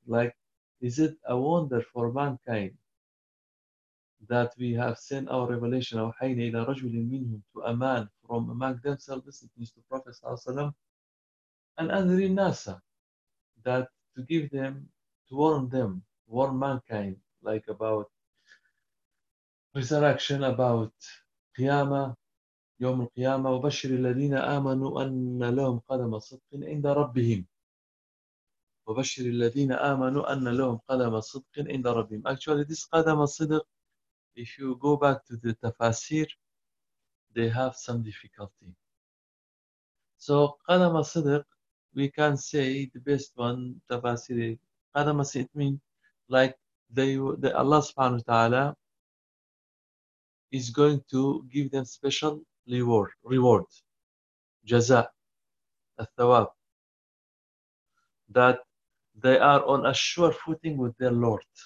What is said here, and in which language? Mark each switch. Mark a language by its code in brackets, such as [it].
[en] Like, is it a wonder for mankind that we have sent our revelation, [ar] أَوْحَيْنَا إِلَى رَجُلٍ مِّنْهُمْ, [en] to a man from among themselves, it means to Prophet and Anri Nasa, that to give them, to warn them, warn mankind, like about resurrection, about Qiyama, Yom Qiyama, [ar] وبشر الذين آمنوا أن لهم قدم صدق عند ربهم. وبشر الذين آمنوا أن لهم قدم صدق عند ربهم. [en] Actually, this قدم صدق, if you go back to the tafasir, they have some difficulty. So Qadama Siddiq, we can say the best one, tafasir, Qadama Siddiq, it means like the Allah subhanahu wa ta'ala is going to give them special reward, jaza, al-thawab, that they are on a sure footing with their Lord.